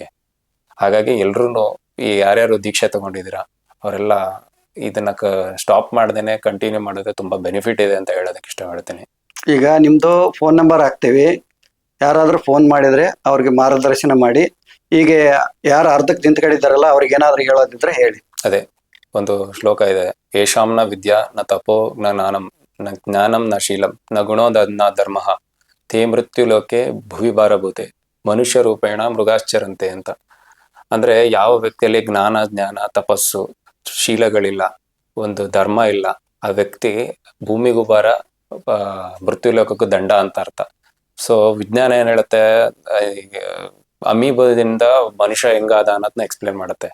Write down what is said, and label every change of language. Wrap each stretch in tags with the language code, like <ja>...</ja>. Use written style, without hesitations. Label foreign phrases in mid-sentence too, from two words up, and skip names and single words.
<kn>ಹಾಗಾಗಿ ಎಲ್ರು ಈ ಯಾರ್ಯಾರು ದೀಕ್ಷೆ ತಗೊಂಡಿದ್ದೀರಾ ಅವರೆಲ್ಲ ಇದನ್ನ ಸ್ಟಾಪ್ ಮಾಡ್ದೇನೆ ಕಂಟಿನ್ಯೂ ಮಾಡಿದ್ರೆ ತುಂಬಾ ಬೆನಿಫಿಟ್ ಇದೆ ಅಂತ ಹೇಳೋದಕ್ಕೆ ಇಷ್ಟಪಡ್ತೀನಿ. ಈಗ ನಿಮ್ದು</kn> <en>phone number</en> <kn>ಹಾಕ್ತೀವಿ, ಯಾರಾದ್ರೂ ಫೋನ್ ಮಾಡಿದ್ರೆ ಅವ್ರಿಗೆ ಮಾರ್ಗದರ್ಶನ ಮಾಡಿ. ಈಗ ಯಾರು ಅರ್ಧಕ್ಕೆ ನಿಂತ್ಕೊಂಡಿದ್ದಾರಲ್ಲ ಅವ್ರಿಗೆ ಏನಾದ್ರು ಹೇಳೋದಿದ್ರೆ ಹೇಳಿ. ಅದೇ ಒಂದು ಶ್ಲೋಕ ಇದೆ,</kn> <sa>ಯೇಷಾಂನ ವಿದ್ಯಾ ನ ತಪೋ ನ ಜ್ಞಾನಂ ನ ಜ್ಞಾನಂ ನ ಶೀಲಂ ನ ಗುಣೋದ ನ ಧರ್ಮ ತೇ ಮೃತ್ಯು ಲೋಕೆ ಭುವಿ ಭಾರಭೂತೆ ಮನುಷ್ಯ ರೂಪೇಣ ಮೃಗಾಶ್ಚರಂತೆ ಅಂತ.</sa> <kn>ಅಂದ್ರೆ ಯಾವ ವ್ಯಕ್ತಿಯಲ್ಲಿ ಜ್ಞಾನ ತಪಸ್ಸು ಶೀಲಗಳಿಲ್ಲ, ಒಂದು ಧರ್ಮ ಇಲ್ಲ, ಆ ವ್ಯಕ್ತಿ ಭೂಮಿಗೂ ಭಾರ, ಮೃತ್ಯು ಲೋಕಕ್ಕೂ ದಂಡ ಅಂತ ಅರ್ಥ. ಸೊ ವಿಜ್ಞಾನ ಏನ್ ಹೇಳುತ್ತೆ, ಅಮೀಬದಿಂದ ಮನುಷ್ಯ ಹೆಂಗಾದ ಅನ್ನೋದನ್ನ ಎಕ್ಸ್ಪ್ಲೇನ್ ಮಾಡುತ್ತೆ.</kn>